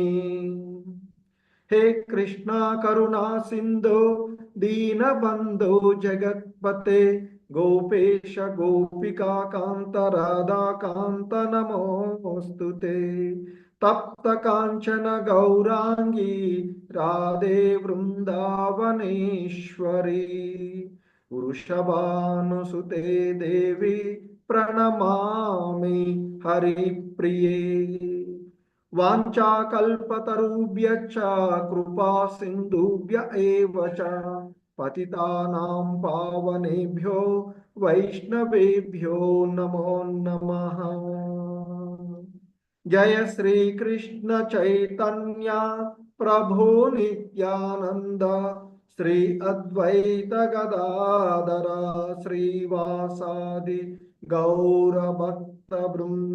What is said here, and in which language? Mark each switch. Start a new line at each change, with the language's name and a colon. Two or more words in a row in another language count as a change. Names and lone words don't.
Sanskrit: హే కృష్ణ కరుణా సింధు దీనబంధో జగత్పతే గోపేశ గోపికా కాంత రాధా కాంత నమోస్తుతే. తప్త కాంచన గౌరాంగీ రాధే వృందావనేశ్వరి. వృషభానుసుతే దేవి ప్రణమామి హరిప్రియే. వాంఛాకల్పతరుభ్యశ్చ కృపా సింధుభ్య ఏవ చ పతితానాం పావనేభ్యో వైష్ణవేభ్యో నమో నమః. జయ శ్రీకృష్ణ చైతన్య ప్రభు నిత్యానంద శ్రీ అద్వైత గదాధర శ్రీవాసాది గౌరభక్త బృంద.